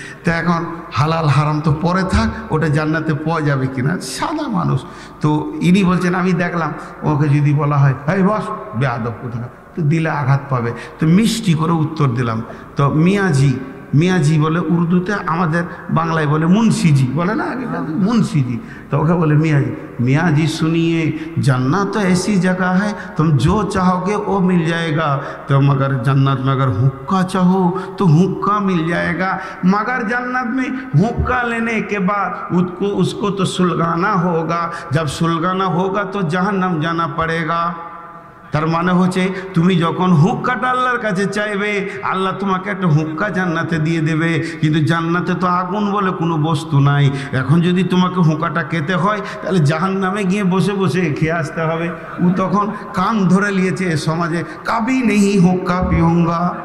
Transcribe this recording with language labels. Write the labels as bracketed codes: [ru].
[bn] তো এখন হালাল হারাম তো পরে থাক, ওটা জান্নাতে পাওয়া যাবে কিনা, সাদা মানুষ। তো ইনি বলছেন আমি দেখলাম, ওকে যদি বলা হয় এই বস বেয়াদব কোথায়, তো দিলে আঘাত পাবে, তো মিষ্টি করে উত্তর দিলাম। তো মিয়াজি মিয়াজি বলে উর্দুতে, আমাদের বাংলায় বলে মুন্সিজি বলে না, আগে মুন্সিজি। [hi] तो ओके बोले मियाँ जी सुनिए, जन्नत तो ऐसी जगह है तुम जो चाहोगे वो मिल जाएगा, तो मगर जन्नत में अगर हुक्का चाहो तो हुक्का मिल जाएगा, मगर जन्नत में हुक्का लेने के बाद उसको तो सुलगाना होगा, जब सुलगाना होगा तो जहन्नम जाना पड़ेगा। [bn] তার মানে হচ্ছে তুমি যখন হুক্কাটা আল্লাহর কাছে চাইবে, আল্লাহ তোমাকে একটা হুক্কা জান্নাতে দিয়ে দেবে, কিন্তু জান্নাতে তো আগুন বলে কোনো বস্তু নাই। এখন যদি তোমাকে হুক্কাটা খেতে হয় তাহলে জাহান্নামে গিয়ে বসে বসে খেয়ে আসতে হবে। ও তখন কান ধরে নিয়েছে সমাজে, [hi] কাবি নেই হুক্কা পিউঙ্গা।